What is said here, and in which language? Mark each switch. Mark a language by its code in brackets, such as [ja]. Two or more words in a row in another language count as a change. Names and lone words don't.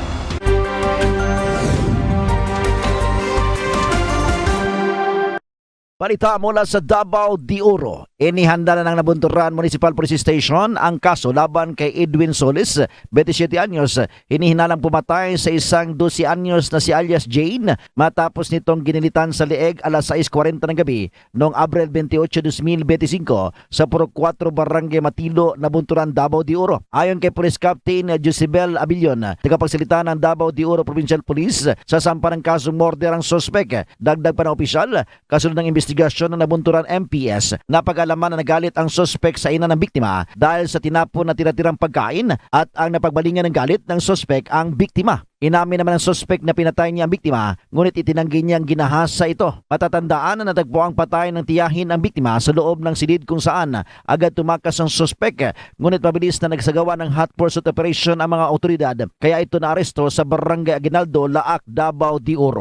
[tl] Balita mula sa Davao de Oro. Inihanda na ng Nabunturan Municipal Police Station ang kaso laban kay Edwin Solis, 27 anyos. Hinihinalang pumatay sa isang 12 anyos na si alias Jane matapos nitong ginilitan sa leeg alas 6:40 ng gabi noong Abril 28, 2025 sa Purok 4 Barangay Matilo, Nabunturan, Davao de Oro. Ayon kay Police Captain Josebel Abilion, tagapagsalita ng Davao de Oro Provincial Police, sasampa ng kasong murder ang suspect. Dagdag pa ng opisyal, kasunod ng investigasyon ng Nabunturan MPS, napag-alaman na nagalit ang suspect sa ina ng biktima dahil sa tinapon na tira-tirang pagkain at ang napagbalingan ng galit ng suspect ang biktima. Inamin naman ng suspect na pinatay niya ang biktima, ngunit itinanggi niyang ginahasa ito. Matatandaan na natagpo ang patay ng tiyahin ang biktima sa loob ng silid kung saan agad tumakas ang suspect, ngunit mabilis na nagsagawa ng [en] hot pursuit operation [tl] ang mga otoridad, kaya ito naaresto sa Barangay Aguinaldo, Laak, Davao de Oro.